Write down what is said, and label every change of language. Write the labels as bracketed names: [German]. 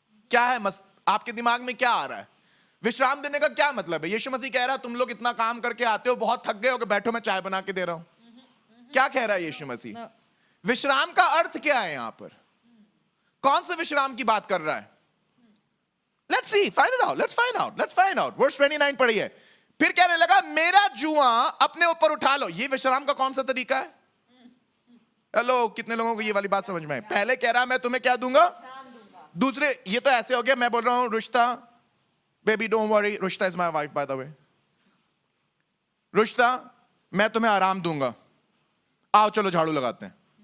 [Hindi] क्या है आपके दिमाग में क्या आ रहा है? विश्राम देने का क्या मतलब है? यीशु मसीह कह रहा है तुम लोग इतना काम करके आते हो, बहुत थक गए हो, बैठो मैं चाय बना के दे रहा हूं। क्या कह रहा है यीशु मसीह? विश्राम का अर्थ क्या है? यहां पर कौन से विश्राम की बात कर रहा है? [English] Let's see, find it out, let's find out. [Hindi] Verse 29 पढ़िए। फिर कहने लगा मेरा जुआ अपने ऊपर उठा लो। ये विश्राम का कौन सा तरीका है? हेलो, कितने लोगों को ये वाली बात समझ में आई? पहले कह रहा मैं तुम्हें क्या दूंगा? दूसरे, ये तो ऐसे हो गया, मैं बोल रहा हूं रुश्ता, [English] baby don't worry, [Hindi] रुश्ता [English] is my wife by the way, [Hindi] रुश्ता मैं तुम्हें आराम दूंगा, आओ चलो झाड़ू लगाते हैं।